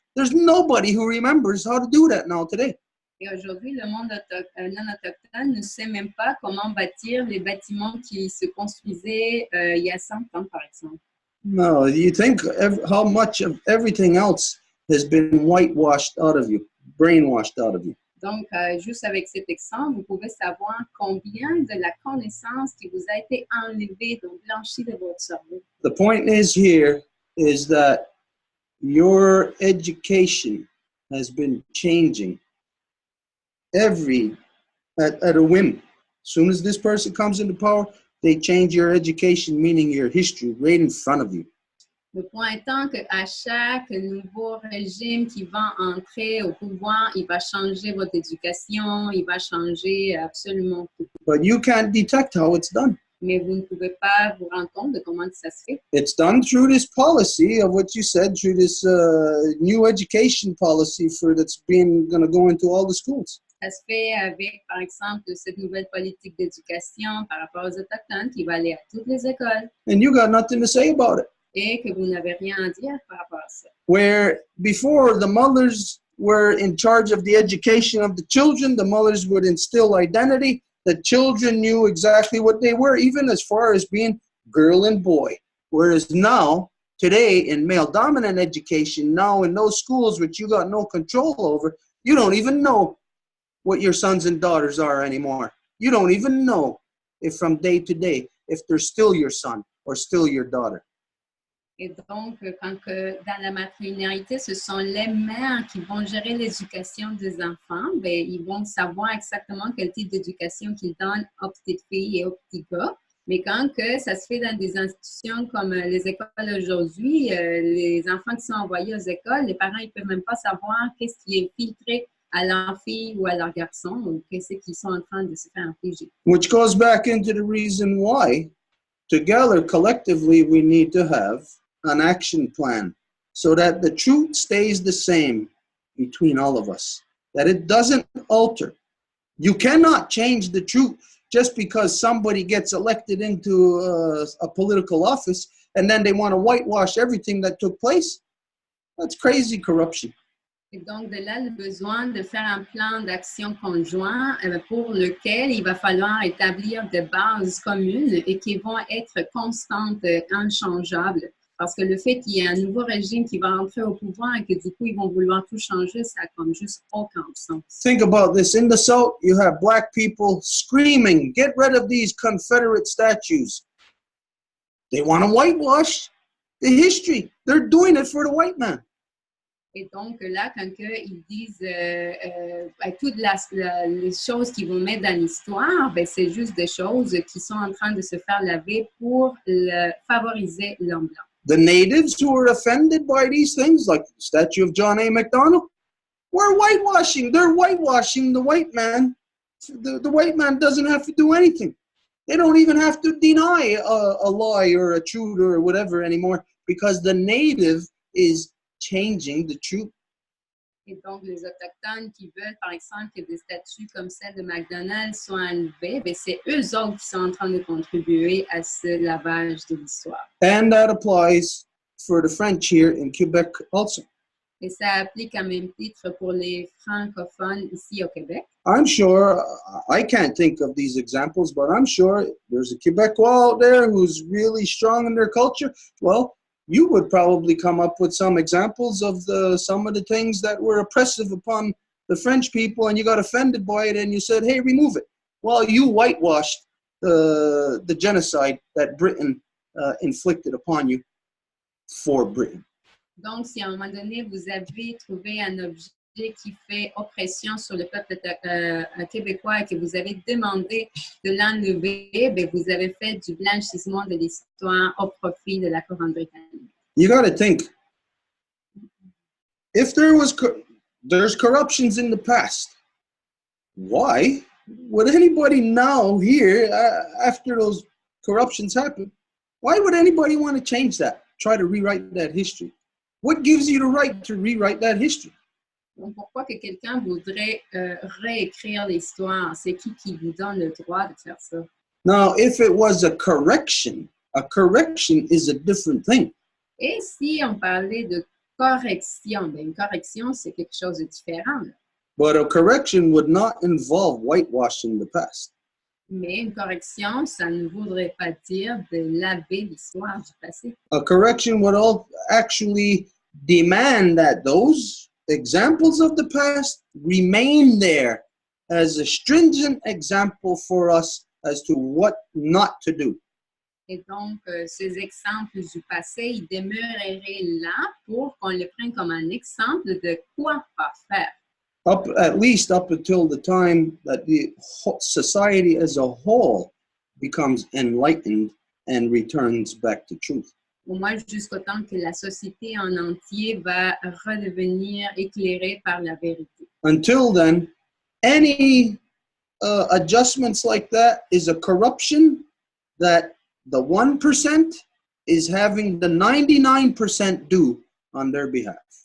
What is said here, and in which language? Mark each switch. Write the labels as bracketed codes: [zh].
[en] There's nobody who remembers how to do that now today. [fr] Et aujourd'hui, le monde non autochtone ne sait même pas comment bâtir les bâtiments qui se construisaient il y a 100 ans, par exemple. [en] No, you think how much of everything else has been whitewashed out of you, brainwashed out of you. [fr] Donc, juste avec cet exemple, vous pouvez savoir combien de la connaissance qui vous a été enlevée, donc blanchie de votre cerveau. [en] The point is here is that your education has been changing at a whim. As soon as this person comes into power, they change your education, meaning your history, right in front of you. [fr] Le point étant qu'à chaque nouveau régime qui va entrer au pouvoir, il va changer votre éducation, il va changer absolument tout. [en] But you can't detect how it's done. [fr] Mais vous ne pouvez pas vous rendre compte de comment ça se fait. [en] It's done through this policy of what you said, through this new education policy that's going to go into all the schools. [fr] Ça se fait avec, par exemple, cette nouvelle politique d'éducation par rapport aux Autochtones qui va aller à toutes les écoles. [en] And you got nothing to say about it. [fr] Et que vous n'avez rien à dire par rapport à ça. [en] Where before the mothers were in charge of the education of the children, the mothers would instill identity. The children knew exactly what they were, even as far as being girl and boy. Whereas now, today, in male-dominant education, now in those schools which you got no control over, you don't even know what your sons and daughters are anymore. You don't even know if from day to day, if they're still your son or still your daughter. [fr] Et donc, quand dans la maternité, ce sont les mères qui vont gérer l'éducation des enfants, bien, ils vont savoir exactement quel type d'éducation qu'ils donnent aux petites filles et aux petits gars. Mais quand que ça se fait dans des institutions comme les écoles aujourd'hui, les enfants qui sont envoyés aux écoles, les parents ne peuvent même pas savoir qu'est-ce qui est filtré à leur fille ou à leur garçon, ou qu'est-ce qu'ils sont en train de se faire infliger. [en] Which goes back into the reason why, together, collectively, we need to have an action plan so that the truth stays the same between all of us, that it doesn't alter. You cannot change the truth just because somebody gets elected into a political office and then they want to whitewash everything that took place. That's crazy corruption. [fr] Et donc, de là, le besoin de faire un plan d'action conjoint pour lequel il va falloir établir des bases communes et qui vont être constantes, inchangeables. Parce que le fait qu'il y ait un nouveau régime qui va entrer au pouvoir et que du coup, ils vont vouloir tout changer, ça n'a comme juste aucun sens. [en] Think about this. In the South, you have black people screaming, get rid of these Confederate statues. They want to whitewash. the history. They're doing it for the white man. [fr] Et donc là, quand ils disent toutes les choses qu'ils vont mettre dans l'histoire, ben, c'est juste des choses qui sont en train de se faire laver pour favoriser l'homme blanc. [en] The natives who were offended by these things, like the statue of John A. Macdonald, were whitewashing. They're whitewashing the white man. The white man doesn't have to do anything. They don't even have to deny a lie or a truth or whatever anymore, because the native is changing the truth. [fr] Et donc, les Autochtones qui veulent, par exemple, que des statues comme celle de McDonald's soient enlevées, ben, c'est eux autres qui sont en train de contribuer à ce lavage de l'histoire. [en] And that applies for the French here in Quebec also. [fr] Et ça applique à même titre pour les francophones ici au Québec. [en] I'm sure, I can't think of these examples, but I'm sure there's a Quebecois out there who's really strong in their culture. Well, you would probably come up with some examples of some of the things that were oppressive upon the French people, and you got offended by it, and you said, hey, remove it. Well, you whitewashed the genocide that Britain inflicted upon you for Britain. [fr] Donc, si à un moment donné, vous avez trouvé un objet qui fait oppression sur le peuple québécois et que vous avez demandé de l'enlever, ben, vous avez fait du blanchissement de l'histoire au profit de la couronne britannique. [en] You got to think, if there's corruptions in the past, why would anybody now here, after those corruptions happen, why would anybody want to change that, try to rewrite that history? What gives you the right to rewrite that history? [fr] Donc, pourquoi que quelqu'un voudrait réécrire l'histoire? C'est qui vous donne le droit de faire ça? [en] Now, if it was a correction is a different thing. [fr] Et si on parlait de correction, ben, une correction, c'est quelque chose de différent. [en] But a correction would not involve whitewashing the past. [fr] Mais une correction, ça ne voudrait pas dire de laver l'histoire du passé. [en] A correction would actually demand that those examples of the past remain there as a stringent example for us as to what not to do. [fr] Et donc, ces exemples du passé, ils demeureraient là pour qu'on les prenne comme un exemple de quoi pas faire. [en] At least up until the time that the society as a whole becomes enlightened and returns back to truth. [fr] Au moins jusqu'au temps que la société en entier va redevenir éclairée par la vérité. [en] Until then, any adjustments like that is a corruption that the 1% is having the 99% do on their behalf.